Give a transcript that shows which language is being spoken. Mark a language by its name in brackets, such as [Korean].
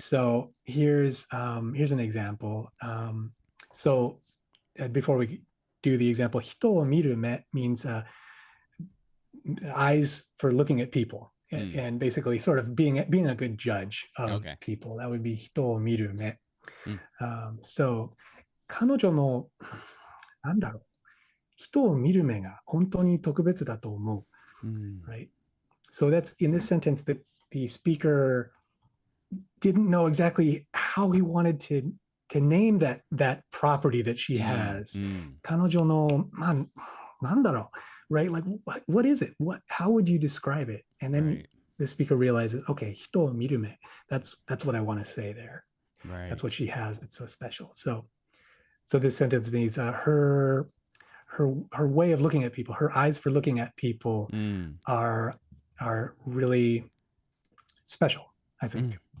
[English] So here's an example. So before we do the example, 人を見る目 means eyes for looking at people, and basically sort of being a good judge of people. That would be 人を見る目. [Japanese] So 彼女のなんだろう人を見る目が本当に特別だと思う. [English] Right? So that's in this sentence that the speaker didn't know exactly how he wanted to name that property that she has. [Japanese] 彼女のなんだろう right? [English] Like what is it? How would you describe it? And then the speaker realizes, okay, 人を見る目. That's what I want to say there. Right. That's what she has that's so special. So this sentence means her way of looking at people, her eyes for looking at people are really special, I think.